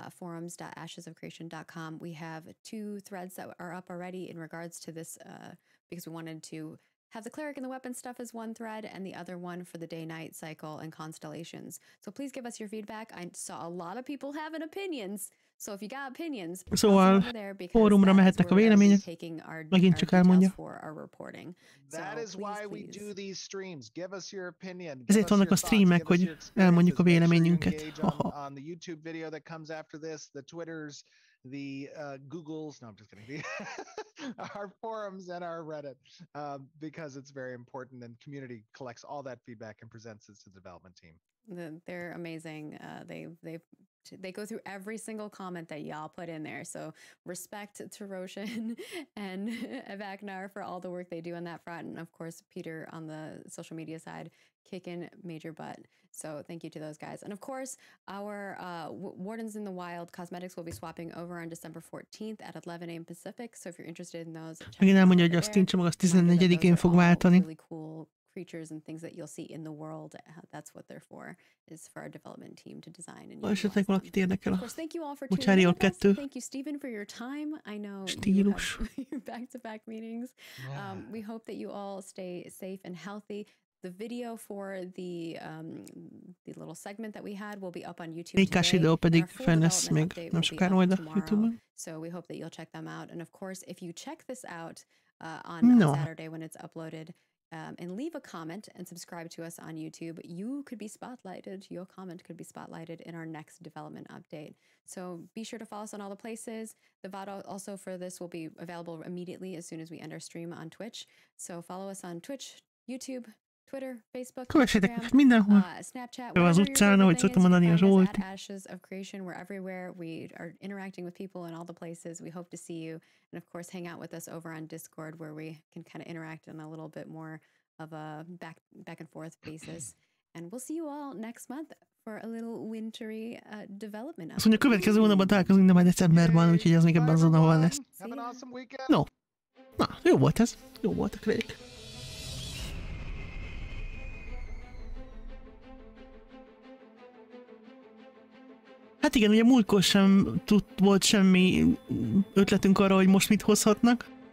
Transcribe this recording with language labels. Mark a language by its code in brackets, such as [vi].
[en] Forums.ashesofcreation.com. We have 2 threads that are up already in regards to this because we wanted to have the cleric and the weapon stuff as one thread and the other one for the day-night cycle and constellations. So please give us your feedback. I saw a lot of people having opinions. So if you got opinions, [hu] szóval fórumra mehetnek a vélemények. Megint csak elmondja. [en] That is why we do these streams. Give us your opinion. [hu] Ezért vannak a streamek, hogy elmondjuk a véleményünket. [en] On the YouTube video that comes after this, the Twitters, the Googles, no, I'm just kidding, our forums and our Reddit, because it's very important, and community collects all that feedback and presents it to the development team. They're amazing. They go through every single comment that y'all put in there. So respect to Roshan and Evaknar for all the work they do on that front. And of course, Peter on the social media side, kicking major butt. So thank you to those guys. And of course, our Wardens in the Wild cosmetics will be swapping over on December 14th at 11 a.m. Pacific. So if you're interested in those, [hu] megint elmondja, hogy a Steam csomag az 14-én fog váltani. [en] Really cool creatures and things that you'll see in the world. That's what they're for, is for our development team to design and [hu] esetleg valakit érdekel a [en] thank you all for Bocsári Jól 2. Thank you, Stephen, for your time. I know [hu] stílus. [en] your back-to-back meetings. We hope that you all stay safe and healthy. The video for the little segment that we had will be up on YouTube today. [hu] Videó pedig fenn lesz még nem sokára majd a YouTube-on. [en] So we hope that you'll check them out. And of course, if you check this out on Saturday when it's uploaded, and leave a comment and subscribe to us on YouTube, you could be spotlighted. Your comment could be spotlighted in our next development update. So be sure to follow us on all the places. The VOD also for this will be available immediately as soon as we end our stream on Twitch. So follow us on Twitch, YouTube, Twitter, Facebook, [hu] Kövessétek mindenhol. [en] Snapchat, [hu] az utcán, ahogy szoktam mondani, a Zsolt. [en] Ashes of Creation, we're everywhere. We are interacting with people in all the places. We hope to see you. And of course, hang out with us over on Discord, where we can kind of interact on a little bit more of a back and forth basis. And we'll see you all next month for a little wintry development. [hu] Azt mondja, következő hónapban találkozunk, de majd decemberben, úgyhogy az még ebben az hónapban lesz. No. Na, jó volt ez. Jó volt a CLERIC. Hát igen, ugye múltkor sem volt semmi ötletünk arra, hogy most mit hozhatnak.